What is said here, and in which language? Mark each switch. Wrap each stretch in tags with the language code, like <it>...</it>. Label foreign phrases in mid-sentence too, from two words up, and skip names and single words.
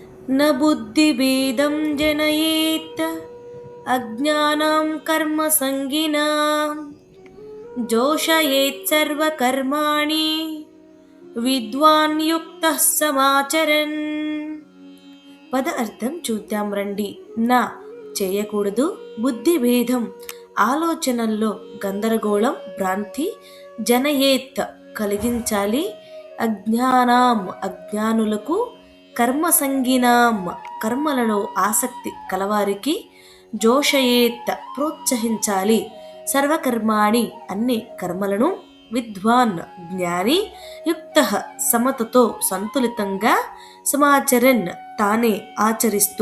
<sa>न बुद्धिभेदं जनयेत् अज्ञानं कर्मसङ्गिनां जोषयेत् सर्वकर्माणि విద్వాన్ యుక్త సమాచరన్.</sa> <te>పద అర్థం చూద్దాం రండి. నా చేయకూడదు, బుద్ధి భేదం ఆలోచనల్లో గందరగోళం భ్రాంతి, జనయేత్ కలిగించాలి, అజ్ఞానాం అజ్ఞానులకు, కర్మసంగినాం కర్మలలో ఆసక్తి కలవారికి, జోషయేత్ ప్రోత్సహించాలి, సర్వకర్మాణి అన్ని కర్మలను, విద్వాన్ జ్ఞాని, యుక్త సమతతో సంతులితంగా, సమాచరన్ తానే ఆచరిస్తూ.</te>